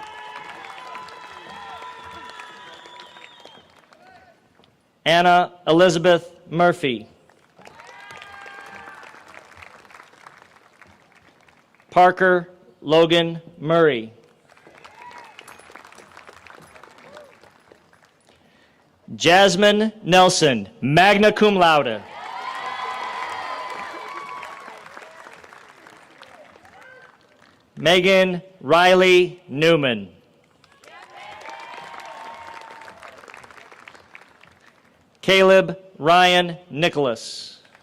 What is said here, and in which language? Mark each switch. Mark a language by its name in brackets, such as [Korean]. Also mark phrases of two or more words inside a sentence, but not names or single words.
[English] Anna Elizabeth Murphy. Parker Logan Murray. Jasmine Nelson, [Latin] magna cum laude. [English] Megan Riley Newman. Caleb Ryan Nicholas.